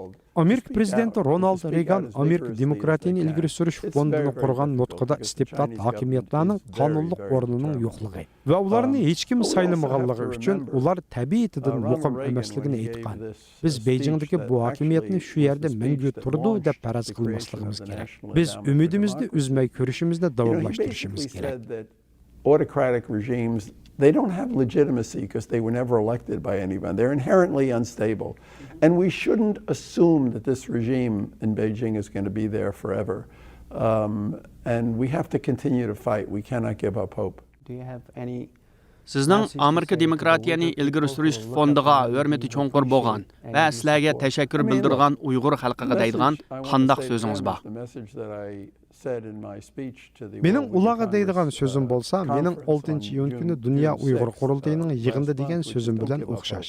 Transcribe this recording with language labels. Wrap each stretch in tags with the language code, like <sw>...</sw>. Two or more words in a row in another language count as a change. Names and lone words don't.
<uz>Amerika prezidenti Ronald Reagan Amerika demokratiyani ilgari surish fondini qurgan nutqida istibdod hokimiyatlarning qonunliq o'rnining yo'qligi va ularni hech kim saylamaganligi uchun ular tabiiyatidan muqim emasligini aytgan. Biz Beijingdagi bu hokimiyatni shu yerda mangu turdi deb faraz qilmasligimiz kerak. Biz umidimizni uzmay ko'rishimizni davomlashtirishimiz kerak.</uz> <en>Autocratic regimes, they don't have legitimacy because they were never elected by anyone. They're inherently unstable. And we shouldn't assume that this regime in Beijing is going to be there forever. And we have to continue to fight. We cannot give up hope. Do you have any</en> <uz>Sizning Amerika demokratiyani ilgari surish fondiga hurmati cho'nqur bo'lgan va sizlarga tashakkur bildirgan Uyg'ur xalqiga deydigan qandaq so'zingiz bor? Mening ularga deydigan so'zim bo'lsa, mening 6-iyun kuni Dunyo Uyg'ur qurultayining yig'indi degan so'zim bilan o'xshash.</uz>